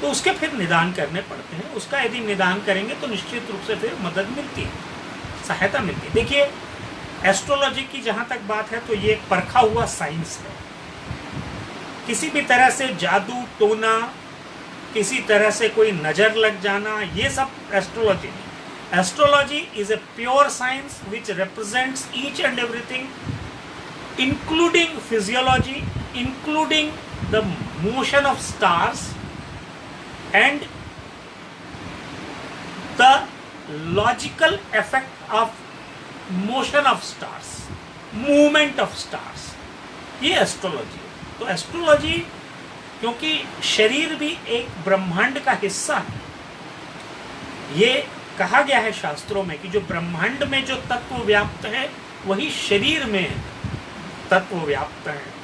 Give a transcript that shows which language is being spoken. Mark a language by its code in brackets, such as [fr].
[hi] तो उसके फिर निदान करने पड़ते हैं। उसका यदि निदान करेंगे तो निश्चित रूप से फिर मदद मिलती है, सहायता मिलती है। देखिए, एस्ट्रोलॉजी की जहाँ तक बात है तो ये एक परखा हुआ साइंस है। किसी भी तरह से जादू टोना, किसी तरह से कोई नज़र लग जाना, ये सब एस्ट्रोलॉजी नहीं। [en] Astrology is a pure science which represents each and everything, including physiology, including the motion of stars and the logical effect of motion of stars, movement of stars. [hi] ये एस्ट्रोलॉजी है। तो एस्ट्रोलॉजी, क्योंकि शरीर भी एक ब्रह्मांड का हिस्सा है, ये कहा गया है शास्त्रों में कि जो ब्रह्मांड में जो तत्व व्याप्त है वही शरीर में तत्व व्याप्त है।